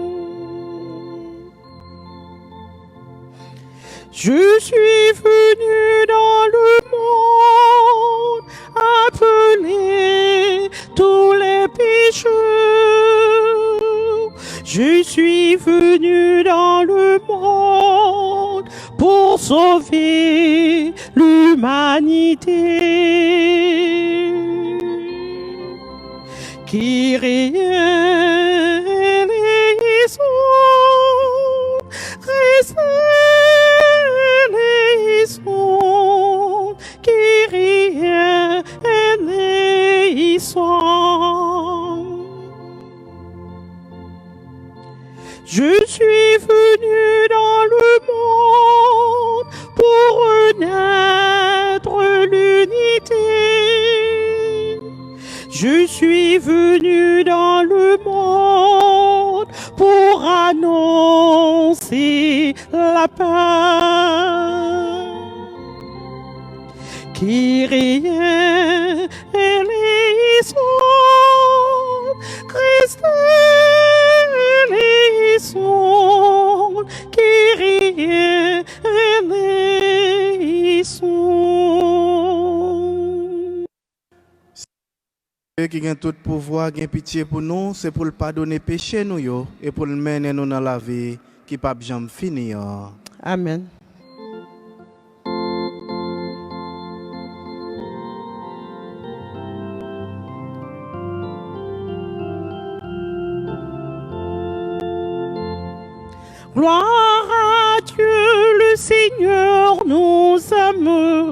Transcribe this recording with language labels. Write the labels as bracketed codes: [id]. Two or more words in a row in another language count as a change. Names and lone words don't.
[fr] Je suis venu dans le monde appeler tous les pécheurs. Je suis venu dans le monde pour sauver l'humanité. [el] Kyrie eleison, Christ eleison, Kyrie eleison. [fr] Je suis venu dans le monde pour renaître l'unité. Je suis venu dans le monde pour annoncer la paix. [el] Kyrie eleison, Christ eleison, Kyrie eleison. [fr] Dieu qui a tout pouvoir, qui a pitié pour nous, c'est pour le pardonner péché nous et pour le mener nous dans la vie qui pas jamais finir. Amen. Gloire à Dieu, le Seigneur nous aime.